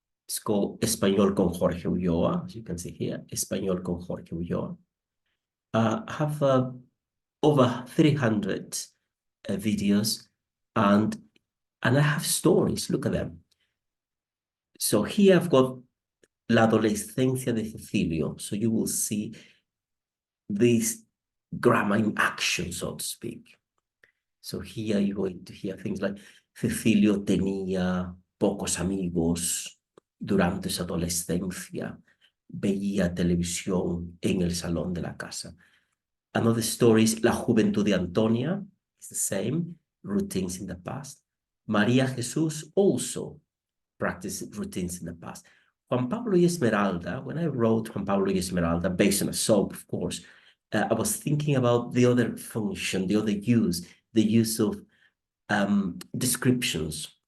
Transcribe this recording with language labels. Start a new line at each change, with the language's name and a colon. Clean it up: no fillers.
English: It's called Español con Jorge Ulloa, as you can see here, Español con Jorge Ulloa. I have over 300 videos, and I have stories. Look at them. So here I've got
Spanish: La adolescencia de Cecilio.
English: So you will see this grammar in action, so to speak. So here you're going to hear things like
Spanish: Cecilio tenía pocos amigos durante su adolescencia, veía televisión en el salón de la casa.
English: Another story is La Juventud de Antonia. It's the same, routines in the past. María Jesús also practiced routines in the past. Juan Pablo y Esmeralda, when I wrote Juan Pablo y Esmeralda, based on a soap, of course, I was thinking about the other function, the other use, the use of descriptions.